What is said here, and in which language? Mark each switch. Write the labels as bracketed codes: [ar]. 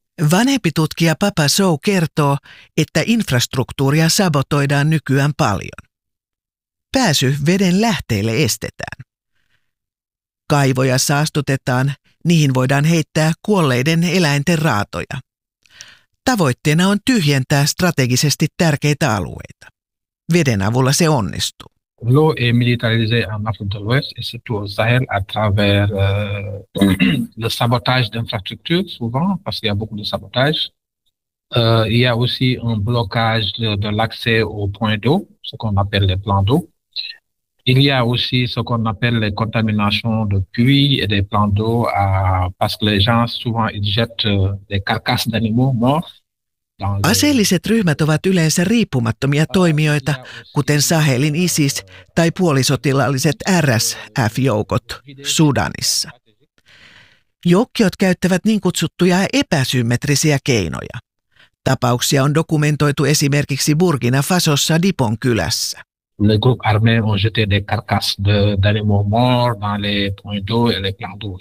[fi] Vanhempi tutkija Papa Sow kertoo, että infrastruktuuria sabotoidaan nykyään paljon. Pääsy veden lähteille estetään. Kaivoja saastutetaan, niihin voidaan heittää kuolleiden eläinten raatoja. Tavoitteena on tyhjentää strategisesti tärkeitä alueita. Veden avulla se onnistuu. [fr] Law est militarisé en Afrique de l'Ouest et surtout au Sahel à travers le sabotage d'infrastructures, souvent parce qu'il y a beaucoup de sabotage. Il y a aussi un blocage de l'accès aux points d'eau, ce qu'on appelle les plans d'eau. Il y a aussi ce qu'on appelle les contaminations de puits et des plans d'eau parce que les gens souvent ils jettent des carcasses d'animaux morts. [fi] Aseelliset ryhmät ovat yleensä riippumattomia toimijoita, kuten Sahelin ISIS tai puolisotilaalliset RSF-joukot Sudanissa. Joukkiot käyttävät niin kutsuttuja epäsymmetrisiä keinoja. Tapauksia on dokumentoitu esimerkiksi Burkina Fasossa Dipon kylässä. [fr] Le groupe armé ont jeté des carcasses d'animaux morts dans les points d'eau et les plans d'eau.